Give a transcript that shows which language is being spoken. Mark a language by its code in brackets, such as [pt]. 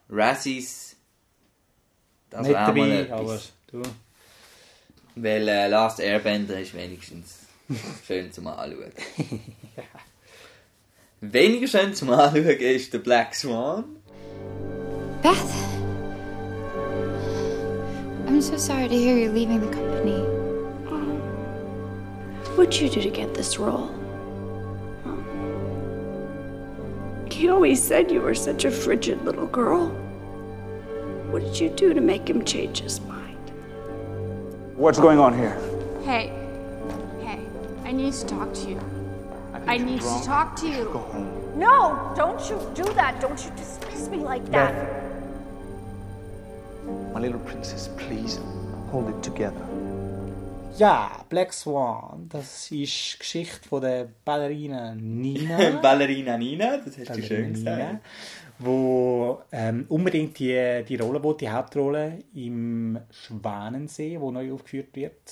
[de] Razzies. Das nicht dabei, aber du. Weil Last Airbender ist wenigstens schön zum Anschauen. Weniger schön zum Anschauen ist der Black Swan. [en] Beth? I'm so sorry to hear you're leaving the company. What'd you do to get this role? He always said you were such a frigid little girl. What did you do to make him change his mind? What's going on here? Hey, I need to talk to you. I need to talk to you. Go home. No, don't you do that. Don't you dismiss me like that. My little princess, please hold it together. [de] Ja, Black Swan, das ist die Geschichte von der Ballerina Nina. Ballerina Nina, das hast Ballerina du schön gesagt. Nina, wo unbedingt die Rolle, die Hauptrolle im Schwanensee, wo neu aufgeführt wird.